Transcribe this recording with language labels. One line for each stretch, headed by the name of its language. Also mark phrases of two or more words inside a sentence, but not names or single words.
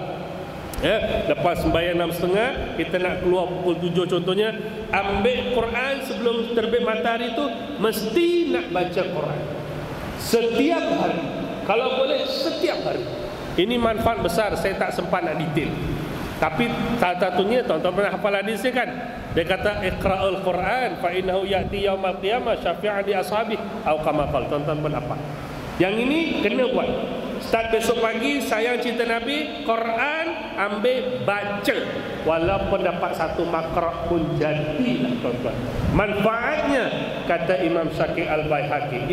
Malay: Ya, lepas sembahyang 6.30, kita nak keluar pukul 7 contohnya, ambil Quran sebelum terbit matahari tu, mesti nak baca Quran setiap hari. Kalau boleh setiap hari. Ini manfaat besar, saya tak sempat nak detail. Tapi salah satunya, tuan-tuan pernah hafal hadis kan? Dia kata
Arabic: اقرءوا القرآن فإنه يأتي يوم القيامة شفيعا لأصحابه أو كما قال.
Malay: Tuan-tuan pun apa? Yang ini kena buat. Start besok pagi, sayang cinta Nabi, Quran ambil baca. Walaupun dapat 1 makra' pun jadilah tuan-tuan. Manfaatnya kata Imam Syakir Al-Baihaqi.